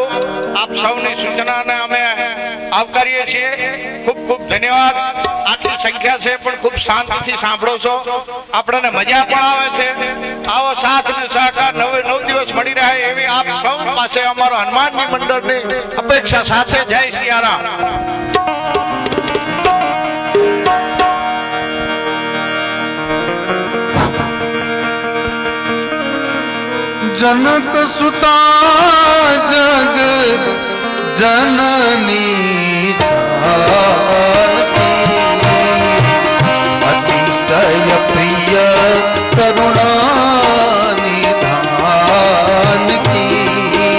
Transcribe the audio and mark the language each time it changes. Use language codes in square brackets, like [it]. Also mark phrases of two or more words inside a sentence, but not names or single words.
[gu] આપ સૌની સૂચનાને અમે આવકારીએ છીએ. ખૂબ ખૂબ ધન્યવાદ. આટલી સંખ્યા છે પણ ખૂબ શાંતિથી સાંભળો છો, આપણને મજા પણ આવે છે. આવો સાથ અને સહકાર 9 દિવસ મળી રહે એવી આપ સૌ પાસે અમારો હનુમાનજી મંડળની અપેક્ષા સાથે. જય સિયારામ. [hi] जनक सुता जग जननी अतिशय प्रिय करुणा निधान की.